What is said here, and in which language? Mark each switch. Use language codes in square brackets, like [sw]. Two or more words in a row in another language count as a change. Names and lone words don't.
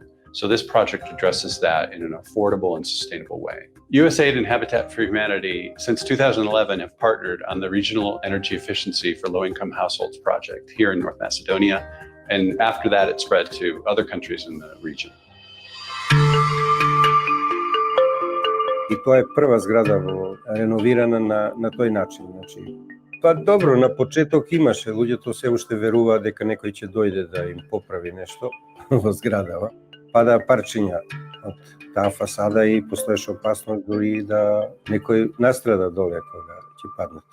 [en] So this project addresses that in an affordable and sustainable way. USAID and Habitat for Humanity, since 2011, have partnered on the Regional Energy Efficiency for Low-Income Households project here in North Macedonia. And after that, it spread to other countries in the region. [mk] И тоа е прва зграда реновирана на тој начин. Значи, па добро, на почеток имаше, луѓето се уште веруваат дека некој ќе дојде да им поправи нешто во зградава. Пада парчиња од таа фасада и постоеше опасност дори да некој настрада доле кога ќе паднат.